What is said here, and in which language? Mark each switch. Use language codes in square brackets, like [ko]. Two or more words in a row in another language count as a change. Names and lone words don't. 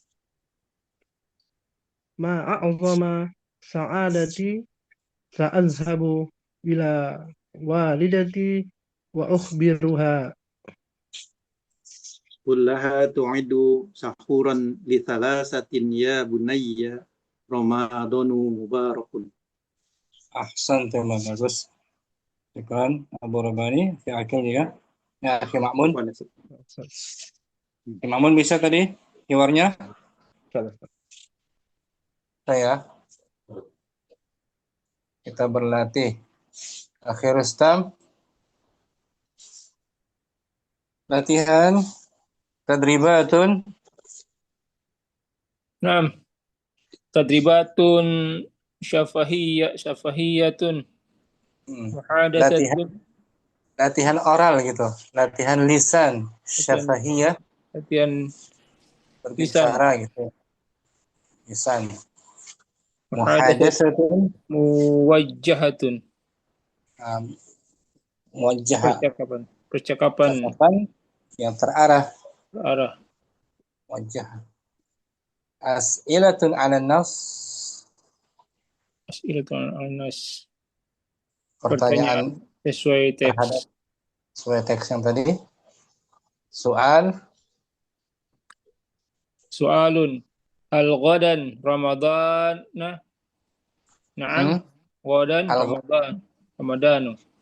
[ar] ما أعظم سعادتي، سأذهب إلى والدتي وأخبرها. كلها تعد سحورا لثلاثة يا بني رمضان مبارك. أحسنت bagus. [id] Syukran Abu Rabani, Fi Akil juga. Ya, Fi Ma'mun. Fi Ma'mun bisa tadi hiwarnya? Saya. Kita berlatih. Akhir Rustam. Latihan. [ar] Tadribatun. Naam. تدريباتٌ شفهيةٌ. Muhadathatun. [id] Latihan oral gitu. Latihan lisan. [ar] Syafahiyah. [id] Latihan Berbicara gitu. Lisan. [ar] مُحادثةٌ مُوجَّهةٌ. Muwajjah. [id] Percakapan yang terarah. Wajah. [ar] أسئلةٌ على النص. أسئلةٌ على النص. [id] Pertanyaan sesuai teks. Sesuai teks yang tadi. Soalun. [ar] هل غدًا رمضان. نعم. غدًا رمضانُ.